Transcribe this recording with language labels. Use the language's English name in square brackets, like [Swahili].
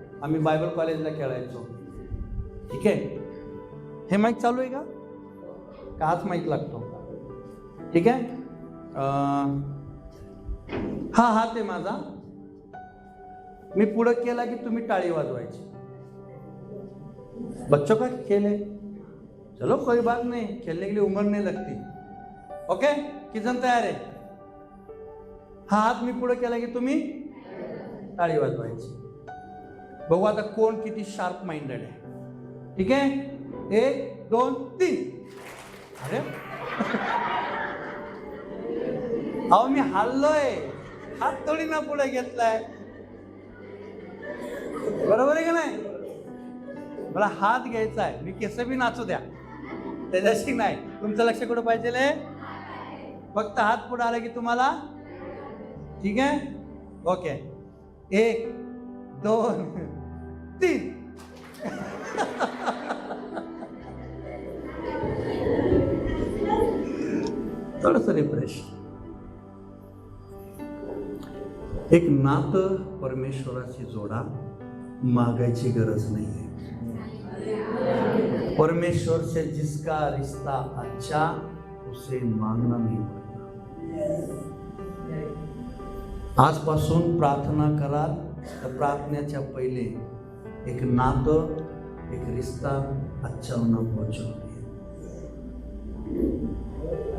[Marathi] आम्ही बायबल कॉलेजला खेळायचो. ठीक आहे. हे माईक चालू आहे का हाच माईक लागतो? ठीक आहे. हा हात आहे माझा. मी पुढे केला की तुम्ही टाळी वाजवायची. [Hindi] बच्चों का खेल है, चलो कोई बात नहीं, खेलने के लिए उम्र नहीं लगती. [Marathi] ओके, किती जण तयार आहे? हा हात मी पुढे केला की तुम्ही टाळी वाजवायची. बघू आता कोण किती शार्प माइंडेड आहे. ठीक आहे. 1 2 3. अरे अहो मी हल्लोय, हात थोडी ना पुढे घेतलाय. बरोबर आहे का नाही? मला हात घ्यायचा आहे. मी केस बी नाचू द्या, त्याच्याशी नाही. तुमचं लक्ष कुठं पाहिजे? फक्त हात पुढे आला की तुम्हाला. ठीक आहे. ओके. 1 2 3. थोडस रिफ्रेश. एक नातं परमेश्वराची जोडा, मागायची गरज नाहीये. [Hindi] परमेश्वर से जिसका रिश्ता अच्छा, उसे मांगना नहीं पड़ता. [Marathi] आजपासून प्रार्थना कराल तर प्रार्थनेच्या पहिले एक नातं, [Hindi] एक रिश्ता अच्छा होना बहुत जरूरी है.